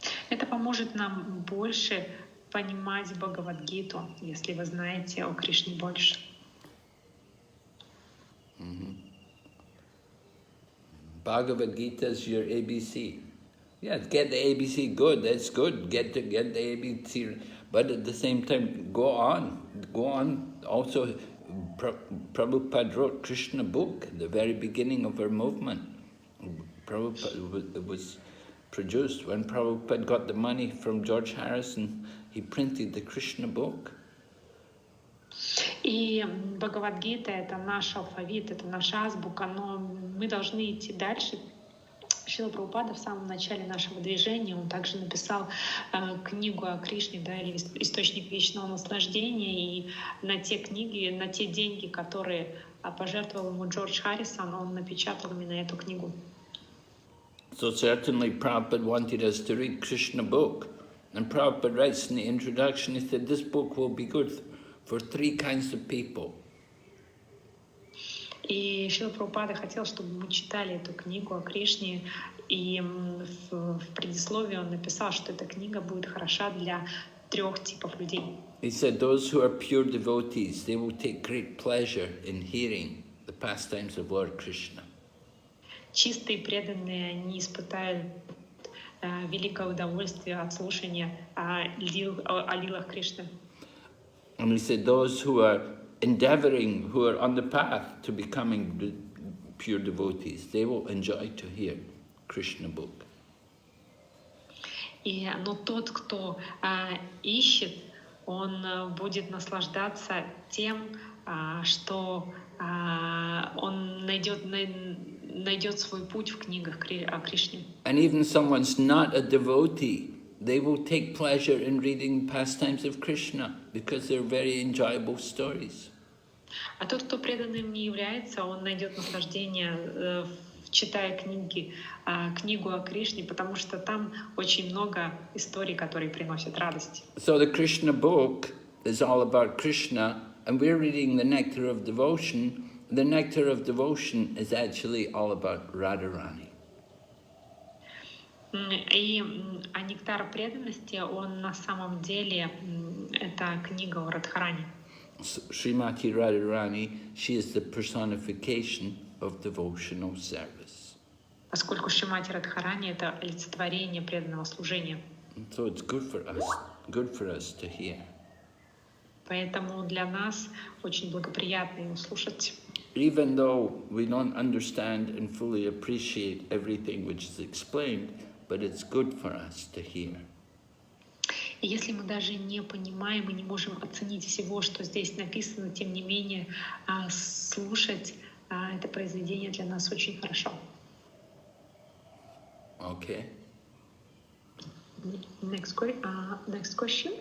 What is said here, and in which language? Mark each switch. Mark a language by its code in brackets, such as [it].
[ru] Это поможет нам больше понимать Бхагавад-гиту, если вы знаете о Кришне больше. [en] Bhagavad Gita is your ABC. Yeah, get the ABC good, that's good. Get the ABC, but at the same time, go on. Also, Prabhupada wrote Krishna book at the very beginning of our movement. It was produced when Prabhupada got the money from George Harrison. He printed the Krishna book. [ru] И Бхагавад-гита — это наш алфавит, это наша азбука, но мы должны идти дальше. Шрила Прабхупада в самом начале нашего движения, он также написал книгу о Кришне, да, или «Источник вечного наслаждения», и на те книги, на те деньги, которые пожертвовал ему Джордж Харрисон, он напечатал именно эту книгу. [en] So certainly Prabhupada wanted us to read Krishna book. And Prabhupada writes in the introduction, he said, this book will be good for 3 kinds of people. [ru] И Шрила Прабхупада хотел, чтобы мы читали эту книгу о Кришне, и в предисловии он написал, что эта книга будет хороша для 3 типов людей. [en] He said those who are pure devotees, they will take great pleasure in hearing the pastimes of Lord Krishna. [ru] Чистые преданные, они испытают великое удовольствие от слушания о лилах Кришны. [en] And he said those who are endeavoring, who are on the path to becoming pure devotees, they will enjoy to hear Krishna book. [ru] Но тот, кто ищет, он будет наслаждаться тем, что он найдет свой путь в книгах о Кришне. [en] And even someone's not a devotee, they will take pleasure in reading pastimes of Krishna because they're very enjoyable stories. [ru] А тот, кто преданным не является, он найдет наслаждение, читая книгу о Кришне, потому что там очень много историй, которые приносят радость. [en] So the Krishna book is all about Krishna, and we're reading the Nectar of Devotion. The Nectar of Devotion is actually all about Radharani. [ru] И нектар преданности, он на самом деле это книга о Радхарани. [en] Srimati Radharani, she is the personification of devotional service. [ru] Поскольку Шримати Радхарани это олицетворение преданного служения. [en] So it's good for us to hear. [ru] Поэтому для нас очень благоприятно его слушать. [en] Even though we don't understand and fully appreciate everything which is explained, but it's good for us to hear. [ru] И если мы даже не понимаем и не можем оценить всего, что здесь написано, тем не менее слушать это произведение для нас очень хорошо. [en] Okay. Next question.